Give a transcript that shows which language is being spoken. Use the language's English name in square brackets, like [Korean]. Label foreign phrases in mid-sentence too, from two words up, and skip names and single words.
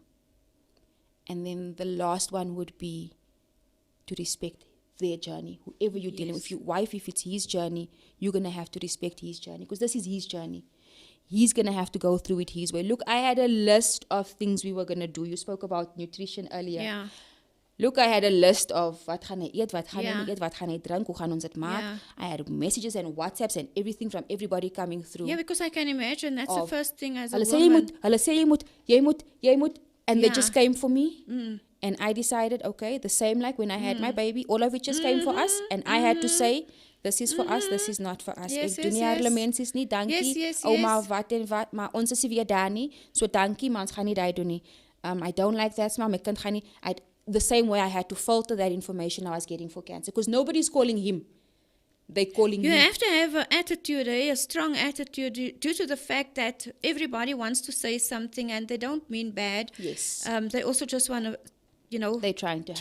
[English] And then the last one would be to respect their journey. Whoever you're dealing with, if your wife, if it's his journey, you're going to have to respect his journey, because this is his journey. He's going to have to go through it his way. Look, I had a list of things we were going to do. You spoke about nutrition earlier. Yeah. Look, I had a list of [Afrikaans] wat gaan hy eet, wat gaan hy [English] Yeah. [Afrikaans] nie eet, wat gaan hy drink, hoe gaan ons dit maak. [English] Yeah. I had messages and WhatsApps and everything from everybody coming through. Yeah, because I can imagine that's the Of- first thing as a [Afrikaans] Hulle sê jy [English] woman. [Afrikaans] moet, hulle sê jy moet, [English] and they Yeah. just came for me. And I decided, okay, the same like when I had my baby, all of it just came for us, and I had to say, this is for us, this is not for us. Yes, [Afrikaans] Ek doen nie [English] yes, [Afrikaans] hulle [English] yes. [Afrikaans] mensies nie, dankie. [English] Yes, [Afrikaans] Ouma, [English] yes. [Afrikaans] wat en wat, maar ons is nie weer daar nie, so dankie, maar ons gaan nie daai doen nie. [English] I don't like that, [Afrikaans] maar my kind gaan nie. [English] The same way I had to filter that information I was getting for cancer, because nobody's calling him. They're calling You me. have to have an attitude, a strong attitude, due to the fact that everybody wants to say something and they don't mean bad. Yes. They also just want to, They're trying to help.